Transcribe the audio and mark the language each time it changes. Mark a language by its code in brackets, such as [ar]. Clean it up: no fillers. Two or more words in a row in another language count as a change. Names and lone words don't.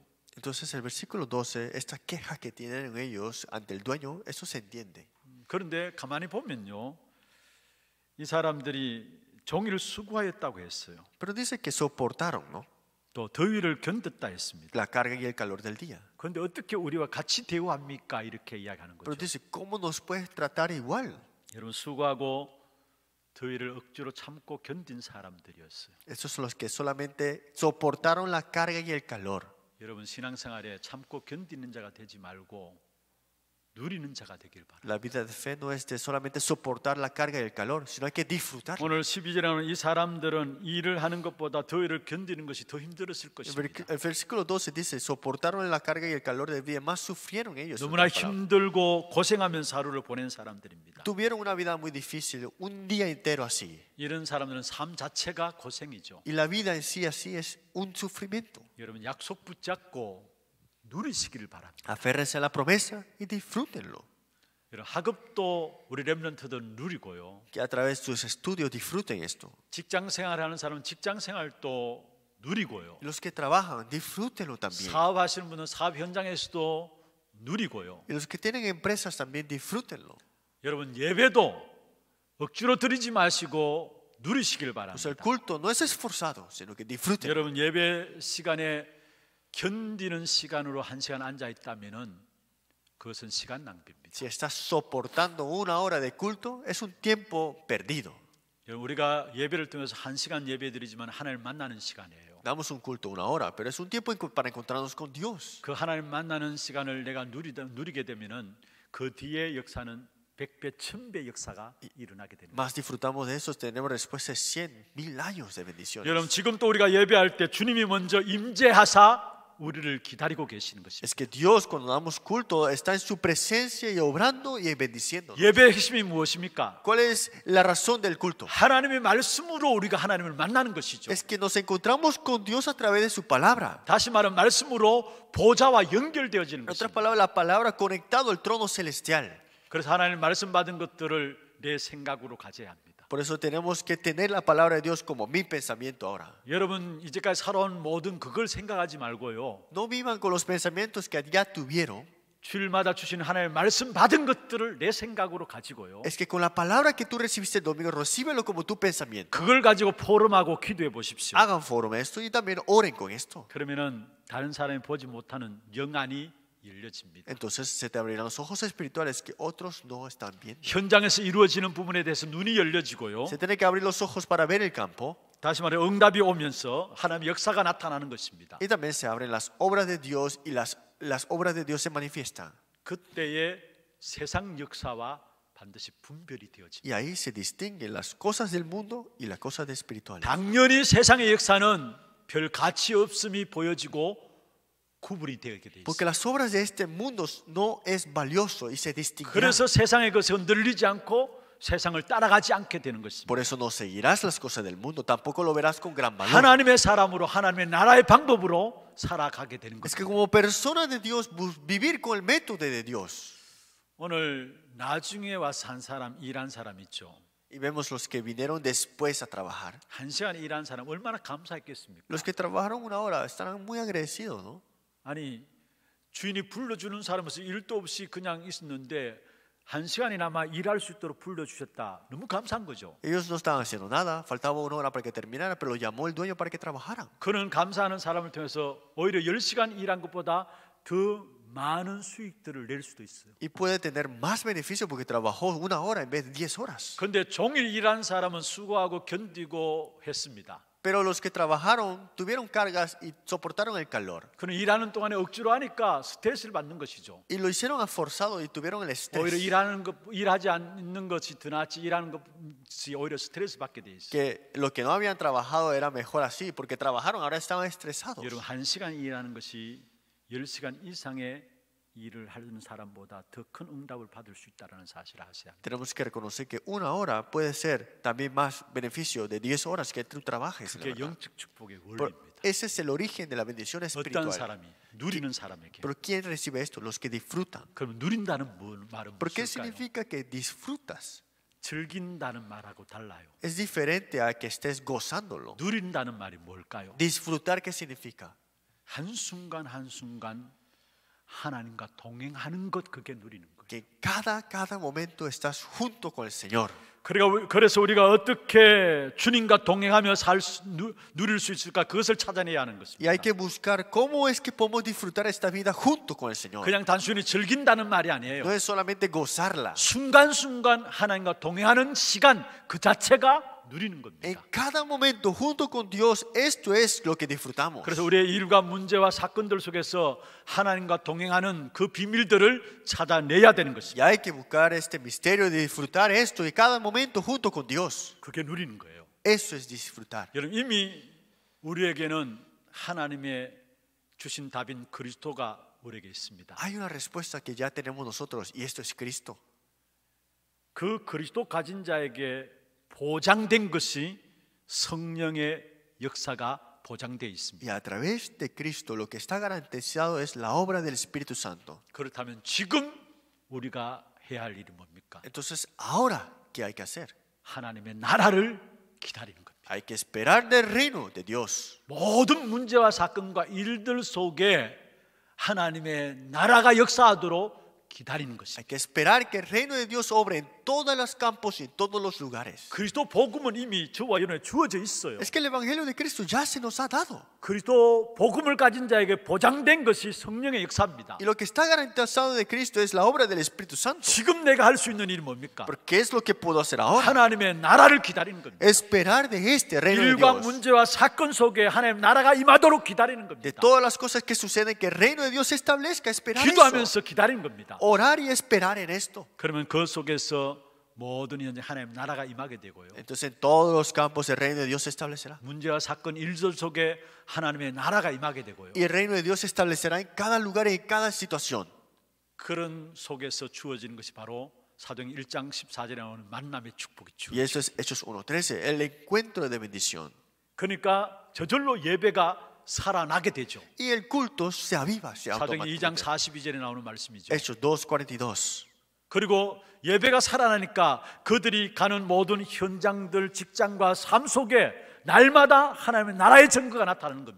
[es] Entonces el versículo 12, esta queja que tienen ellos ante el dueño, eso se entiende. [ko] 그런데 가만히 보면요, 이 사람들이 종일 수고하였다고 했어요. [es] Pero dice que soportaron, ¿no? [ko] 또 더위를 견뎠다 했습니다. [es] La carga y el calor del día. [ko] 그런데 어떻게 우리와 같이 대우합니까? 이렇게 이야기하는 [es] Pero [ko] 거죠. [es] dice, ¿cómo nos puedes tratar igual? [ko] 여러분 수고하고 더위를 억지로 참고 견딘 사람들이었어요. [es] Estos son los que solamente soportaron la carga y el calor. [ko] 여러분 신앙생활에 참고 견디는 자가 되지 말고 누리는 자가 되길 바랍니다. [es] La vida de fe no es de solamente soportar la carga y el calor, sino hay que disfrutar. [ko] 오늘 12절에 나오는 이 사람들은 일을 하는 것보다 더위를 견디는 것이 더 힘들었을 것입니다. [es] El versículo 12 dice, soportaron la carga y el calor del día, más sufrieron ellos. en [ko] 너무나 [es] otras palabras. [ko] 힘들고 고생하면서 하루를 보낸 사람들입니다. [es] Tuvieron una vida muy difícil, un día entero así. [ko] 이런 사람들은 삶 자체가 고생이죠. [es] Y la vida en sí así es un sufrimiento. [ko] 여러분 약속 붙잡고 누리시기를 바랍니다. [es] Aférrense a la promesa y disfrútenlo. [ko] 여러분 학업도 우리 렘넌트들 누리고요. [es] Que a través de sus estudios disfruten esto. [ko] 직장 생활하는 사람은 직장 생활도 누리고요. [es] Y los que trabajan, disfrútenlo también. [ko] 사업하시는 분은 사업 현장에서도 누리고요. [es] Y los que tienen empresas también, disfrútenlo. [ko] 여러분 예배도 억지로 드리지 마시고 누리시길 [es] Pues el [ko] 바랍니다. [es] culto no es esforzado, sino que disfruten. [ko] 여러분 예배 시간에 견디는 시간으로 1시간 앉아 있다면은 그것은 시간 낭비입니다. [es] Si estás soportando una hora de culto, es un tiempo perdido. [ko] 여러분 우리가 예배를 통해서 1시간 예배드리지만 하나님을 만나는 시간이에요. [es] Damos un culto una hora, pero es un tiempo para encontrarnos con Dios. [ko] 그 하나님 만나는 시간을 내가 누리게 되면은 그 뒤에 역사는 100배, 1000배 역사가 일어나게 됩니다. [es] Más disfrutamos de eso, tenemos después de 100,000 años de bendiciones. [ko] 여러분 지금 또 우리가 예배할 때 주님이 먼저 임재하사 우리를 기다리고 계시는 것입니다. [es] Es que Dios cuando damos culto está en su presencia y obrando y bendiciendo. [ko] 예배의 핵심이 무엇입니까? [es] ¿Cuál es la razón del culto? [ko] 하나님의 말씀으로 우리가 하나님을 만나는 것이죠. [es] Es que nos encontramos con Dios a través de su palabra. [ko] 다시 말하면 말씀으로 보좌와 연결되어지는 [es] En otras [ko] 것입니다. [es] palabras, la palabra conectado al trono celestial. [ko] 그래서 하나님 말씀 받은 것들을 내 생각으로 가져야 합니다. [es] Por eso tenemos que tener la palabra de Dios como mi pensamiento ahora. [ko] 여러분 이제까지 살아온 모든 그걸 생각하지 말고요. [es] No vivan con los pensamientos que ya tuvieron. [ko] 주일마다 주신 하나님의 말씀 받은 것들을 내 생각으로 가지고요. [es] Es que con la palabra que tú recibiste el domingo, recíbelo como tu pensamiento. [ko] 그걸 가지고 포럼하고 기도해 보십시오. [es] Hagan foro esto y también oren con esto. [ko] 그러면은 다른 사람이 보지 못하는 영안이 열려집니다. [es] entonces se te abrirán los ojos espirituales que otros no están viendo. [ko] 현장에서 이루어지는 부분에 대해서 눈이 열려지고요. [es] Se tiene que abrir los ojos para ver el campo [ko] 다시 말해 응답이 오면서 하나님의 역사가 나타나는 것입니다. [es] y también se abren las obras de Dios y las obras de Dios se manifiestan. [ko] 그때의 세상 역사와 반드시 분별이 되어집니다. [es] Y ahí se distinguen las cosas del mundo y las cosas espirituales. [ko] 당연히 세상의 역사는 별 가치 없음이 보여지고 구분이 되게 돼 [es] Porque [ko] 있습니다. [es] las obras de este mundo no es valioso y se distinguirán. [ko] 그래서 세상의 것에 흔들리지 않고 세상을 따라가지 않게 되는 것입니다. [es] Por eso no seguirás las cosas del mundo, tampoco lo verás con gran valor. [ko] 하나님의 사람으로 하나님의 나라의 방법으로 살아가게 되는 [es] Es que [ko] 것입니다. [es] como persona de Dios, vivir con el método de Dios. [ko] 오늘 나중에 와서 한 사람, 일한 사람 있죠. [es] Y vemos los que vinieron después a trabajar. [ko] 한 시간 일한 사람 얼마나 감사했겠습니까? [es] Los que trabajaron una hora estarán muy agradecidos, ¿no? [ko] 아니 주인이 불러주는 사람으로서 일도 없이 그냥 있었는데 한 시간이나마 일할 수 있도록 불러주셨다. 너무 감사한 거죠. [es] Ellos no estaban haciendo nada, faltaba una hora para que terminara, pero lo llamó el dueño para que trabajaran. [ko] 그는 감사하는 사람을 통해서 오히려 10시간 일한 것보다 더 많은 수익들을 낼 수도 있어요. [es] Y puede tener más beneficio porque trabajó una hora en vez de 10 horas. [ko] 그런데 종일 일한 사람은 수고하고 견디고 했습니다. [es] Pero los que trabajaron tuvieron cargas y soportaron el calor. [ko] 그는 일하는 동안에 억지로 하니까 스트레스를 받는 것이죠. [es] Y lo hicieron a forzado y tuvieron el [ko] 오히려 [es] estrés. [ko] 일하지 않는 것이 더 낫지 일하는 것이 오히려 스트레스 받게 돼 있어요. [es] Que lo que no habían trabajado era mejor así, porque trabajaron, ahora estaban estresados. [ko] 여러분 1시간 일하는 것이 10시간 이상의 일을 하는 사람보다 더 큰 응답을 받을 수 있다는 사실을 아셔야 합니다. [es] Tenemos que reconocer que una hora puede ser también más beneficio de 10 horas que tú trabajes. la [ko] 그게 [es] verdad. [ko] 영적 축복의 [es] Pero [ko] 원리입니다. [es] ese es el origen de la bendición [ko] 어떤 [es] espiritual. [ko] 사람이 누리는 사람에게. [es] Pero ¿quién recibe esto? Los que disfrutan. [ko] 그럼 누린다는 말은 [es] ¿Por qué [ko] 무엇일까요? [es] significa que disfrutas? [ko] 즐긴다는 말하고 달라요. [es] Es diferente a que estés gozándolo. [ko] 누린다는 말이 뭘까요? [es] Disfrutar, ¿qué significa? [ko] 한순간 한순간 하나님과 동행하는 것, 그게 누리는 거예요. [es] Que cada momento estás junto con el Señor. [ko] 그래서 우리가 어떻게 주님과 동행하며 누릴 수 있을까, 그것을 찾아내야 하는 [es] Y hay [ko] 것입니다. [es] que buscar cómo es que podemos disfrutar esta vida junto con el Señor. [ko] 그냥 단순히 즐긴다는 말이 아니에요. [es] No es solamente gozarla. [ko] 순간순간 하나님과 동행하는 시간 그 자체가 누리는 [es] En [ko] 겁니다. [es] cada momento junto con Dios, esto es lo que disfrutamos. [ko] 그래서 우리의 일과 문제와 사건들 속에서 하나님과 동행하는 그 비밀들을 찾아내야 되는 [es] Y [ko] 것입니다. [es] hay que buscar este misterio de disfrutar esto y cada momento junto con Dios. [ko] 그게 누리는 거예요. [es] Eso es disfrutar. [ko] 여러분, 이미 우리에게는 하나님의 주신 답인 그리스도가 우리에게 있습니다. [es] Hay una respuesta que ya tenemos nosotros y esto es Cristo. [ko] 그 그리스도 가진 자에게 보장된 것이 성령의 역사가 보장되어 있습니다. [es] Y a través de Cristo lo que está garantizado es la obra del Espíritu Santo. [ko] 그렇다면 지금 우리가 해야 할 일이 뭡니까? [es] Entonces, ahora, ¿qué hay que hacer? [ko] 하나님의 나라를 기다리는 겁니다. [es] Hay que esperar del reino de Dios. [ko] 모든 문제와 사건과 일들 속에 하나님의 나라가 역사하도록 기다리는 [es] Hay [ko] 것입니다. [es] que esperar que el reino de Dios obre en todos los campos y en todos los lugares. [ko] 그리스도 복음은 이미 저와 여러분에 주어져 있어요. [es] Es que el Evangelio de Cristo ya se nos ha dado. [ko] 그리스도 복음을 가진 자에게 보장된 것이 성령의 역사입니다. [es] Y lo que está garantizado de Cristo es la obra del Espíritu Santo. [ko] 지금 내가 할 수 있는 일이 뭡니까? [es] ¿Pero qué es lo que puedo hacer ahora? [ko] 하나님의 나라를 기다리는 겁니다. [es] Esperar de este reino de [ko] 일과 [es] Dios. [ko] 문제와 사건 속에 하나님 나라가 임하도록 기다리는 [es] De [ko] 겁니다. [es] todas las cosas que suceden, que el reino de Dios se establezca. Esperar eso. [ko] 기도하면서 기다리는 겁니다. [es] Orar y esperar en esto. [ko] 그러면 그 속에서 모든 현재 하나님 나라가 임하게 되고요. [es] Entonces en todos los campos el reino de Dios se establecerá. [ko] 문제와 사건 일들 속에 하나님의 나라가 임하게 되고요. [es] Y el reino de Dios se establecerá en cada lugar y en cada situación. [ko] 그런 속에서 주어지는 것이 바로 사도행 1장 14절에 나오는 만남의 축복이 [es] Y [ko] 주어져요. [es] eso es Hechos 1:13, el encuentro de bendición. [ko] 그러니까 저절로 예배가 살아나게 되죠. [es] Y el culto se aviva, se [ko] 사도행 2장 [es] automáticamente. [ko] 42절에 나오는 말씀이죠. [es] Hechos 2:42. [ko] 그리고 예배가 살아나니까 그들이 가는 모든 현장들, 직장과 삶 속에 날마다 하나님의 나라의 증거가 나타나는 겁니다.